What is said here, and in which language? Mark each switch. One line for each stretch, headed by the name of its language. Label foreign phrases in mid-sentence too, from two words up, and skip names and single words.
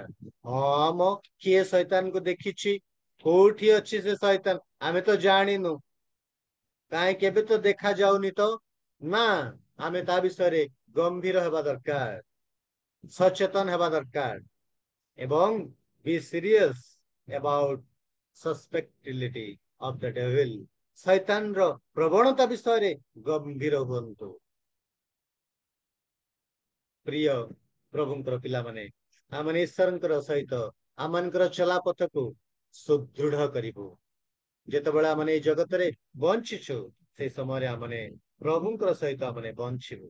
Odia: ହଁ ମ କିଏ ଶୈତାନକୁ ଦେଖିଛି, କୋଉଠି ଅଛି ସେ ଶୈତାନ ଆମେ ତ ଜାଣିନୁ, କାହିଁ କେବେ ତ ଦେଖା ଯାଉନି ତ। ନା, ଆମେ ତା ବିଷୟରେ ଗମ୍ଭୀର ହେବା ଦରକାର, ସଚେତନ ହେବା ଦରକାର।
English: ଏବଂ be serious about susceptibility of the devil.
Odia: ଶୈତାନର ପ୍ରବଣତା ବିଷୟରେ ଗମ୍ଭୀର ହୁଅନ୍ତୁ। ପ୍ରିୟ ପ୍ରଭୁଙ୍କର ପିଲାମାନେ, ଆମେ ଈଶ୍ୱରଙ୍କର ସହିତ ଆମମାନଙ୍କର ଚଲାପଥକୁ ସୁଦୃଢ କରିବୁ। ଯେତେବେଳେ ଆମେ ଏଇ ଜଗତରେ ବଞ୍ଚିଛୁ ସେଇ ସମୟରେ ଆମେ ପ୍ରଭୁଙ୍କର ସହିତ ଆମେ ବଞ୍ଚିବୁ।